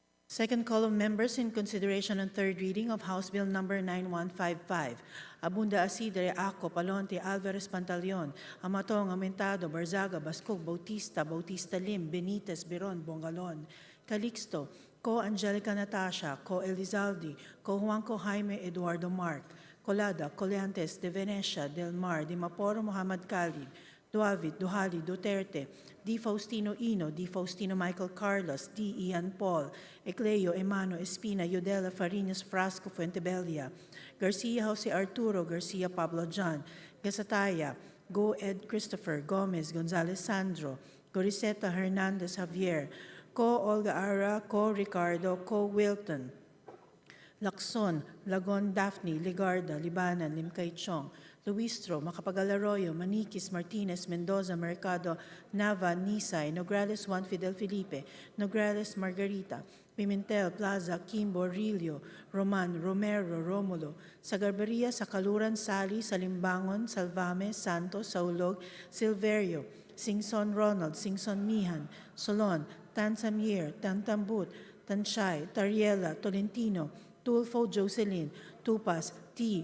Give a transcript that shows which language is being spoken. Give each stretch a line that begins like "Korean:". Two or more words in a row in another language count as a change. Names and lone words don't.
English: Second call of members in consideration on third reading of House Bill Number 9155. Abunda Asidre, Aco, Palonte, Alvarez, Pantaleon, Amatong, Amentado, Barzaga, Bascog, Bautista, Bautista Lim, Benitez, Biron, Bongalon, Calixto, Co Angelica Natasha, Co Elizalde, Co Juanco Jaime Eduardo Mark, Colada, Coleantes, De Venecia, Del Mar, Dimaporo Muhammad Khalid, Duavit, Duhali, Duterte, D. Faustino Ino, D. Faustino Michael Carlos, D. Ian Paul, Ecleo Emano Espina, Yudela Farinas Frasco Fuentebella, Garcia Jose Arturo, Garcia Pablo John, Gasataya, Go Ed Christopher, Gomez, Gonzalez Sandro, Goriseta Hernandez Javier, Co Olga Ara, Co Ricardo, Co Wilton, Lacson, Lagon Daphne, Ligarda, Libanan, Limcay Chong, Luistro, Macapagal Arroyo, Maniquis, Martinez, Mendoza, Mercado, Nava, Nisay, Nograles Juan Fidel Felipe, Nograles Margarita, Pimentel, Plaza, Kimbo, Rillo, Roman, Romero, Romulo, Sagarbaria, Sakaluran, Sali, Salimbangon, Salvame, Santos, Saulog, Silverio, Singson Ronald, Singson Mihan, Solon, Tansamir, Tantambut, Tanshay, Tariela, Tolentino, Tulfo Jocelyn, Tupas, T.